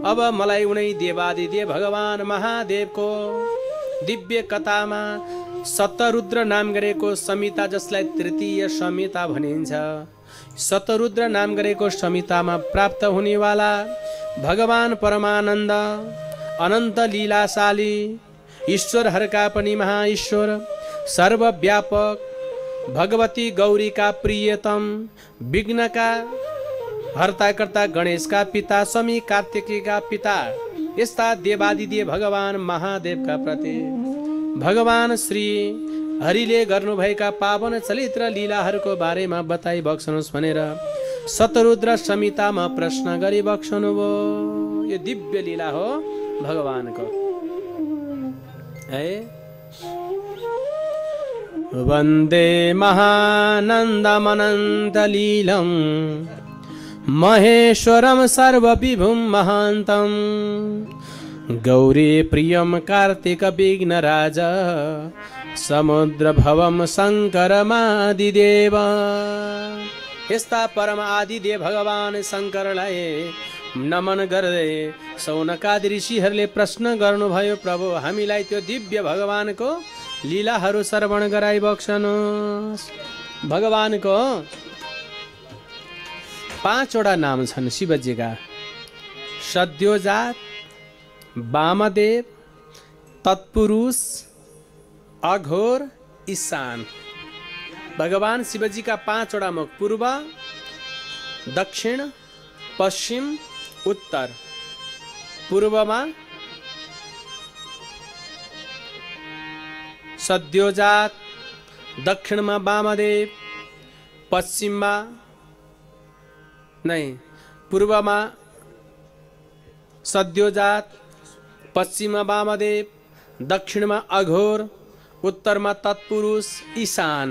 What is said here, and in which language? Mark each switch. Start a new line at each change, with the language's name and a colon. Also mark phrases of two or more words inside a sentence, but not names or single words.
Nepali: अब मलाई उनै देवादिदेव भगवान महादेवको दिव्य कथामा शतरुद्र नाम गरेको संहिता, जसलाई तृतीय संहिता भनिन्छ, शतरुद्र नाम गरेको संहितामा प्राप्त हुनेवाला भगवान परमानन्द अनन्त लीलाशाली ईश्वरहरूका पनि महाईश्वर सर्वव्यापक भगवती गौरीका प्रियतम विघ्नका हर्ताकर्ता गणेशका पिता स्वामी कार्तिकेयका पिता यस्ता देवादिदेव भगवान महादेवका प्रति भगवान श्री हरिले गर्नुभएका पावन चरित्र लीलाहरूको बारेमा बताइ बक्सनुहोस् भनेर शतरुद्र संहितामा प्रश्न गरी बक्सनुभयो। यो दिव्य लीला हो भगवानको है।
Sanskrit: वन्दे महानन्दमनन्तलीलं महेश्वरं सर्वविभुं महान्तं गौरी प्रियं कार्तिक विघ्नराज समुद्रभवं शङ्करमादिदेव।
Nepali: यस्ता परम आदिदेव भगवान शङ्करलाई नमन गर्दै सौनकादि ऋषिहरूले प्रश्न गर्नुभयो, प्रभु हामीलाई त्यो दिव्य भगवानको लीलाहरू श्रवण गराइ बक्सनुहोस्। भगवानको 5 वटा नाम छन् शिवजीका, सद्योजात, वामदेव, तत्पुरुष, अघोर, ईशान। भगवान शिवजीका 5 वटा मुख, पूर्व, दक्षिण, पश्चिम, उत्तर। पूर्वमा सद्योजात, दक्षिणमा वामदेव, पश्चिममा नहीं, पूर्वमा सद्योजात, पश्चिममा वामदेव, दक्षिणमा अघोर, उत्तरमा तत्पुरुष, ईशान।